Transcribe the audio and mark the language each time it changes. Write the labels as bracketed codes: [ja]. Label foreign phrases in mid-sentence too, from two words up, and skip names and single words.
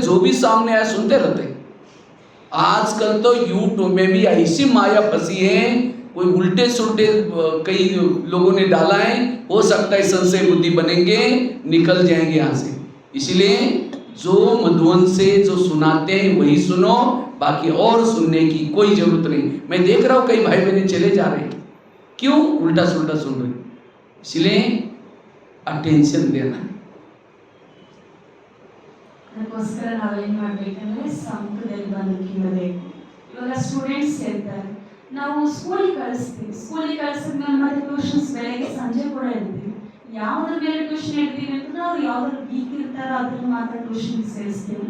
[hi] जो भी सामने आया सुनते रहते हैं। आजकल तो यूट्यूब में भी ऐसी माया फंसी है, कोई उल्टे सुल्टे कई लोगों ने डाला है, हो सकता है संशय बुद्धि बनेंगे, निकल जाएंगे यहाँ से। इसलिए जो मधुवन से जो सुनाते हैं वही सुनो, बाकी और सुनने की कोई जरूरत नहीं। मैं देख रहा हूँ कई भाई बहने चले जा रहे हैं, क्यों? उल्टा सुल्टा सुन रहे हैं। इसलिए अटेंशन देना है। [kn] ಅದಕ್ಕೋಸ್ಕರ ನಾವೇನು ಮಾಡಬೇಕಂದ್ರೆ ಸಮ್ಮುಖದಲ್ಲಿ ಬಂದು ಕೇಳಬೇಕು. ಇವಾಗ ಸ್ಟೂಡೆಂಟ್ಸ್ ಇರ್ತಾರೆ, ನಾವು ಸ್ಕೂಲಿಗೆ ಕಳಿಸ್ತೀವಿ. ಸ್ಕೂಲಿಗೆ ಕಳಿಸಿದ್ಮೇಲೆ ಮತ್ತೆ ಟ್ಯೂಷನ್ಸ್ ಬೆಳಗ್ಗೆ ಸಂಜೆ ಕೂಡ ಇರ್ತೀವಿ. ಯಾವುದ್ರ ಮೇಲೆ ಟ್ಯೂಷನ್ ಇರ್ತೀವಿ ಅಂತಂದ್ರೆ ಅವ್ರು ಯಾವ್ದ್ರಲ್ಲಿ ವೀಕ್ ಇರ್ತಾರೋ ಅದ್ರಲ್ಲಿ ಮಾತ್ರ ಟ್ಯೂಷನ್ ಸೇರಿಸ್ತೀವಲ್ಲ.